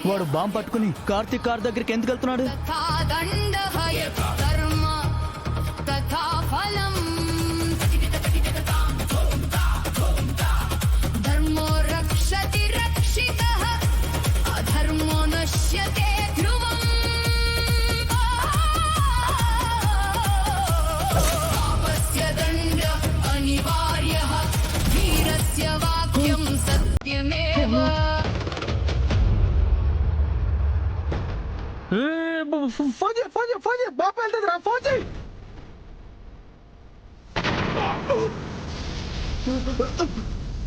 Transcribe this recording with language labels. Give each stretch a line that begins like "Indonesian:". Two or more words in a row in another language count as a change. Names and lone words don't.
Telugu: వాడు బాంబు పట్టుకుని కార్తీక్ కార్ దగ్గరికి ఎందుకు వెళ్తున్నాడు?
Sanskrit: तथा दण्डः यत् कर्म तथा फलम् धर्मो रक्षति रक्षितः अधर्मो नश्यते ध्रुवम् पापस्य दण्डः अनिवार्यः वीरस्य वाक्यं सत्यमेव
Telugu: ఫోన్ బాబు వెళ్తుందిరా, ఫోన్ చేయి.